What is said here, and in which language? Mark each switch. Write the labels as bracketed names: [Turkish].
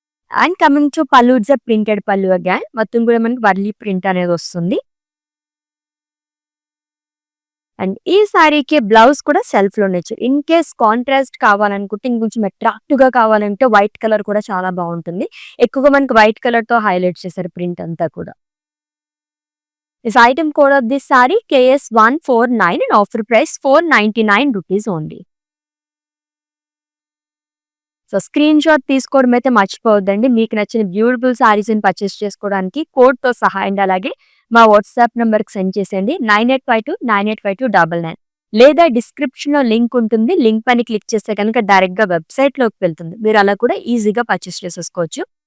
[English] and coming to pallu it's a printed pallu again, [Telugu] మొత్తం కూడా మనకి వర్లీ ప్రింట్ అనేది వస్తుంది. అండ్ ఈ సారీకి బ్లౌజ్ కూడా సెల్ఫ్ లోనే ఇచ్చారు. ఇన్ కేస్ కాంట్రాస్ట్ కావాలనుకుంటే ఇంకొంచెం అట్రాక్టివ్ గా కావాలంటే వైట్ కలర్ కూడా చాలా బాగుంటుంది. ఎక్కువగా మనకి వైట్ కలర్ తో హైలైట్ చేశారు ప్రింట్ అంతా కూడా. [English] This item code of this saree KS149 and offer price 499 rupees only. [Telugu] So screen shot తీసుకోవడం అయితే మర్చిపోవద్దండి. మీకు నచ్చిన బ్యూటిఫుల్ సారీస్ని పర్చేస్ చేసుకోవడానికి కోడ్తో సహా అండ్ అలాగే మా వాట్సాప్ నెంబర్కి సెండ్ చేసేయండి 9852985299 లేదా డిస్క్రిప్షన్లో లింక్ ఉంటుంది. లింక్ పైన క్లిక్ చేస్తే కనుక డైరెక్ట్గా వెబ్సైట్లోకి వెళ్తుంది. మీరు అలా కూడా ఈజీగా పర్చేస్ చేసేసుకోవచ్చు.